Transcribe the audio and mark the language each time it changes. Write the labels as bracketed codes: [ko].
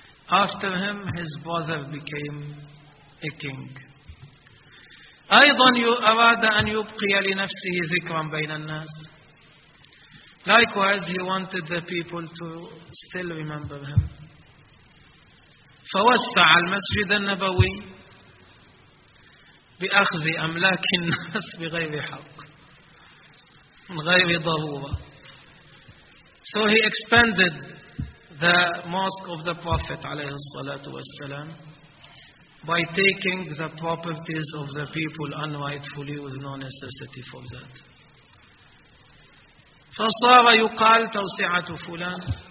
[en] After him, his brother became a king. [ar] أيضا أراد أن يبقي لنفسه ذكرا بين الناس. [en] Likewise, he wanted the people to still remember him. [ar] فوسع المسجد النبوي بأخذ أملاك الناس بغير حق من غير ضرورة. [en] So he expanded the mosque of the Prophet [ar] عليه الصلاة والسلام [en] by taking the properties of the people unrightfully with no necessity for that. [ar] فصار يقال توسعة فلان.